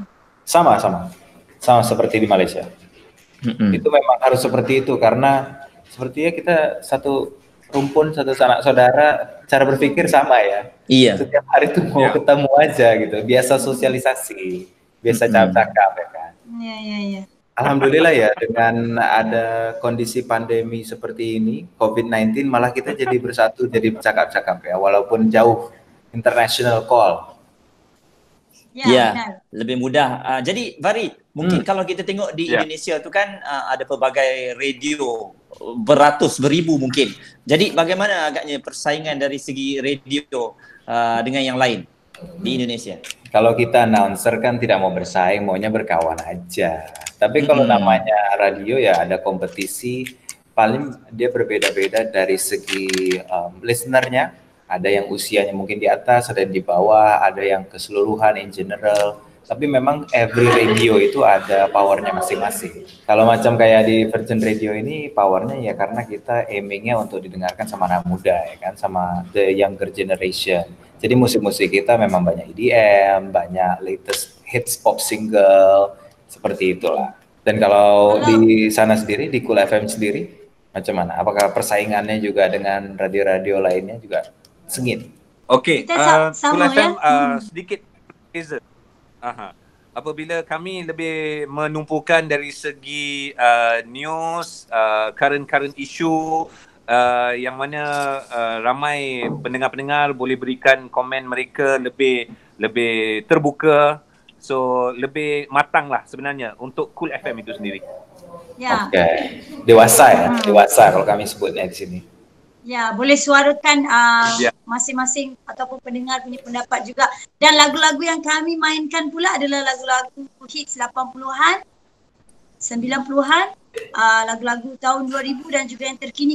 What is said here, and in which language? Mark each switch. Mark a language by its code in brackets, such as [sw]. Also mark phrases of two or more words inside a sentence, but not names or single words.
[id] Sama seperti di Malaysia. Itu memang harus seperti itu, karena sepertinya kita satu rumpun, satu sanak saudara, cara berpikir sama ya. Iya. Setiap hari tuh mau ketemu aja gitu, biasa sosialisasi, biasa cakap-cakap ya kan. Iya. Alhamdulillah ya, dengan ada kondisi pandemi seperti ini, COVID-19, malah kita jadi bersatu, jadi cakap-cakap ya, walaupun jauh, [en] international call. [id] Ya, lebih mudah. [ms] Jadi Bari, mungkin kalau kita tengok di Indonesia tu kan ada pelbagai radio, beratus, beribu mungkin. Jadi bagaimana agaknya persaingan dari segi radio dengan yang lain di Indonesia? [id] Kalau kita announcer kan tidak mau bersaing, maunya berkawan aja. Tapi kalau namanya radio ya ada kompetisi, paling dia berbeda-beda dari segi listenernya. Ada yang usianya mungkin di atas, ada yang di bawah, ada yang keseluruhan [en] in general. [id] Tapi memang [en] every radio [id] itu ada powernya masing-masing. Kalau macam kayak di Virgin Radio ini powernya ya karena kita aimingnya untuk didengarkan sama anak muda ya kan, sama [en] the younger generation. [id] Jadi musik-musik kita memang banyak EDM, banyak [en] latest hits pop single, [id] seperti itulah. [ms] Dan kalau di sana sendiri, di Cool FM sendiri, macam mana? Apakah persaingannya juga dengan radio-radio lainnya juga sengit? Okey, Kita Cool sama FM ya. sedikit berbeza. Apabila kami lebih menumpukan dari segi news, [en] current issue, [ms] yang mana ramai pendengar-pendengar boleh berikan komen mereka lebih terbuka, so lebih matang lah sebenarnya untuk Cool FM itu sendiri. Ya. [id] Oke. Dewasa ya, dewasa kalau kami sebutnya di sini. [ms] Ya, boleh suarakan Ya. masing-masing ataupun pendengar punya pendapat juga. Dan lagu-lagu yang kami mainkan pula adalah lagu-lagu hits 80-an, 90-an, lagu-lagu tahun 2000 dan juga yang terkini.